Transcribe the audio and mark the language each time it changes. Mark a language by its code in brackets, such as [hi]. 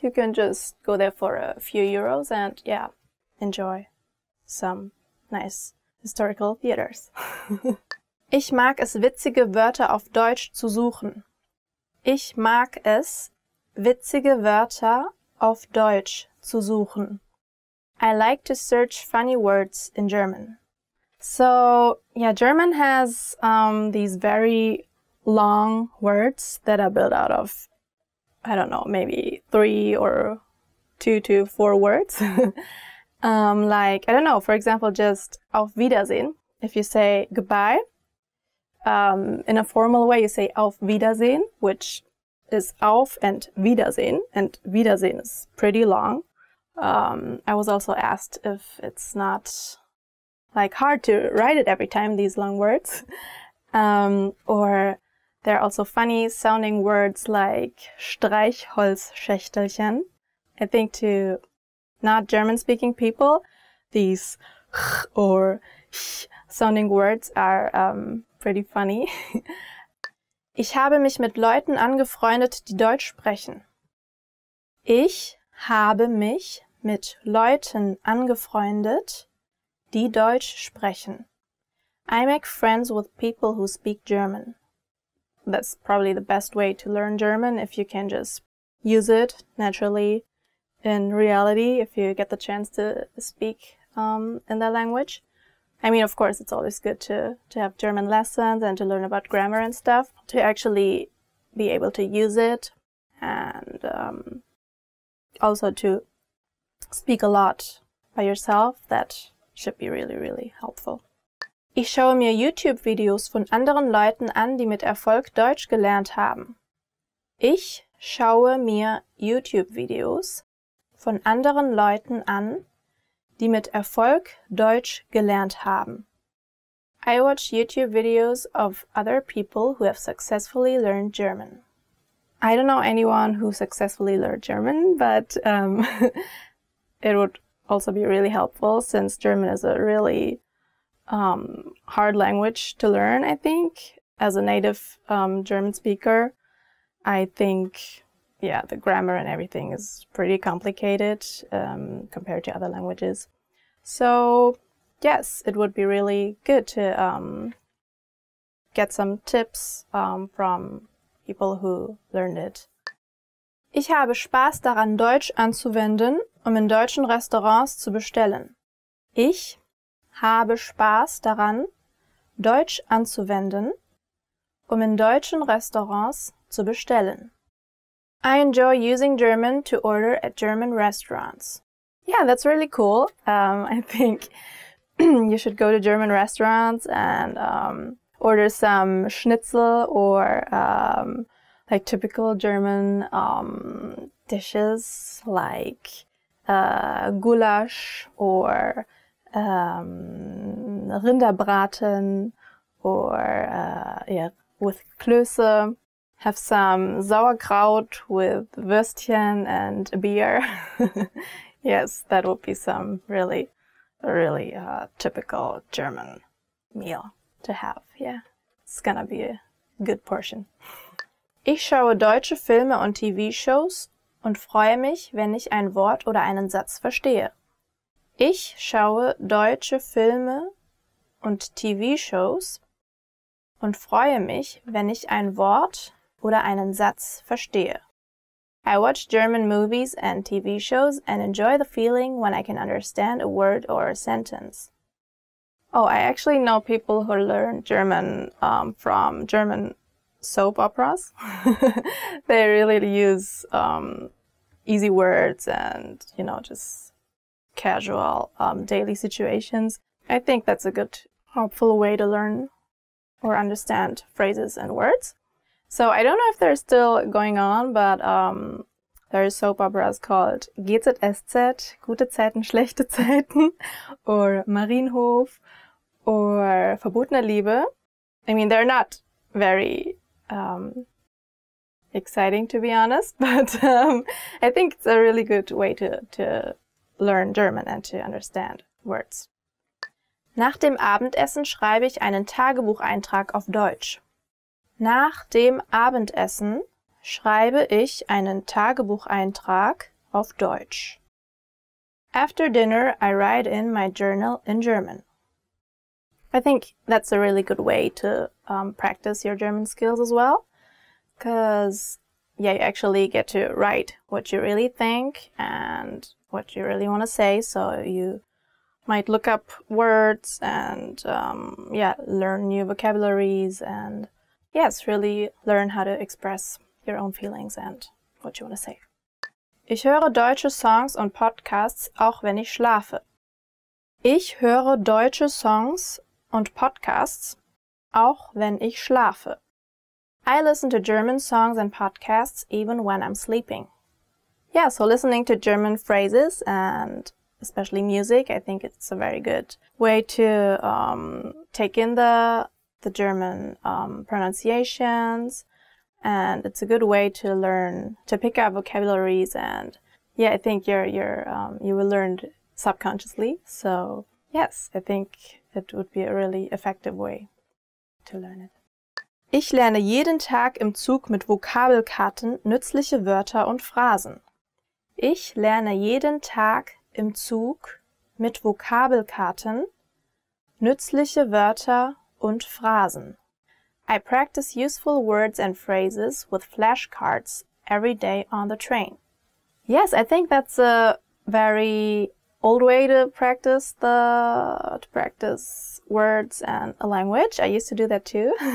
[en] You can just go there for a few euros and yeah, enjoy some nice historical theaters. [de] Ich mag es, witzige Wörter auf Deutsch zu suchen. Ich mag es, witzige Wörter auf Deutsch zu suchen. [en] I like to search funny words in German. So, yeah, German has these very long words that are built out of, I don't know, maybe 3 or 2 to 4 words. Like, I don't know, for example, just [de] Auf Wiedersehen. [en] If you say goodbye, in a formal way, you say [de] Auf Wiedersehen, [en] which is Auf and Wiedersehen is pretty long. I was also asked if it's not like hard to write it every time, these long words. Or there are also funny sounding words like Streichholzschächtelchen. I think to not German-speaking people, these ch or ch sounding words are pretty funny. [de] Ich habe mich mit Leuten angefreundet, die Deutsch sprechen. Ich habe mich mit Leuten angefreundet, die Deutsch sprechen. [en] I make friends with people who speak German. That's probably the best way to learn German, if you can just use it naturally in reality, if you get the chance to speak in that language. I mean, of course, it's always good to have German lessons and to learn about grammar and stuff, to actually be able to use it, and also to speak a lot by yourself. That should be really, really helpful. [de] Ich schaue mir YouTube-Videos von anderen Leuten an, die mit Erfolg Deutsch gelernt haben. Ich schaue mir YouTube-Videos von anderen Leuten an, die mit Erfolg Deutsch gelernt haben. [en] I watch YouTube videos of other people who have successfully learned German. I don't know anyone who successfully learned German, but it would also be really helpful since German is a really hard language to learn, I think. As a native German speaker, I think, yeah, the grammar and everything is pretty complicated compared to other languages. So, yes, it would be really good to get some tips from people who learned it. [de] Ich habe Spaß daran, Deutsch anzuwenden, in deutschen Restaurants zu bestellen. Ich habe Spaß daran, Deutsch anzuwenden, in deutschen Restaurants zu bestellen. [en] I enjoy using German to order at German restaurants. Yeah, that's really cool. I think you should go to German restaurants and order some schnitzel or like typical German dishes like goulash or Rinderbraten or yeah, with Klöße. Have some sauerkraut with Würstchen and a beer. Yes, that would be some really typical German meal to have. Yeah, it's gonna be a good portion. [de] Ich schaue deutsche Filme und TV-Shows und freue mich, wenn ich ein Wort oder einen Satz verstehe. Ich schaue deutsche Filme und TV-Shows und freue mich, wenn ich ein Wort oder einen Satz verstehe. [en] I watch German movies and TV shows and enjoy the feeling when I can understand a word or a sentence. Oh, I actually know people who learn German from German soap operas. They really use easy words and, you know, just casual daily situations. I think that's a good, helpful way to learn or understand phrases and words. So I don't know if they're still going on, but there are soap operas called GZSZ, Gute Zeiten, Schlechte Zeiten, or Marienhof, or Verbotene Liebe. I mean, they're not very exciting, to be honest, but I think it's a really good way to learn German and to understand words. [de] Nach dem Abendessen schreibe ich einen Tagebucheintrag auf Deutsch. Nach dem Abendessen schreibe ich einen Tagebucheintrag auf Deutsch. [en] After dinner, I write in my journal in German. I think that's a really good way to practice your German skills as well, because yeah, you actually get to write what you really think and what you really want to say, so you might look up words and yeah, learn new vocabularies and yes, really learn how to express your own feelings and what you want to say. [de] Ich höre deutsche Songs und Podcasts, auch wenn ich schlafe. Ich höre deutsche Songs und Podcasts, auch wenn ich schlafe. [en] I listen to German songs and podcasts even when I'm sleeping. Yeah, so listening to German phrases and especially music, I think it's a very good way to take in the German pronunciations, and it's a good way to learn, to pick up vocabularies, and yeah, I think you will learn subconsciously. So yes, I think it would be a really effective way to learn it. [de] Ich lerne jeden Tag im Zug mit Vokabelkarten nützliche Wörter und Phrasen. Ich lerne jeden Tag im Zug mit Vokabelkarten nützliche Wörter und Phrasen. [en] I practice useful words and phrases with flashcards every day on the train. Yes, I think that's a very old way to practice words and a language. I used to do that too.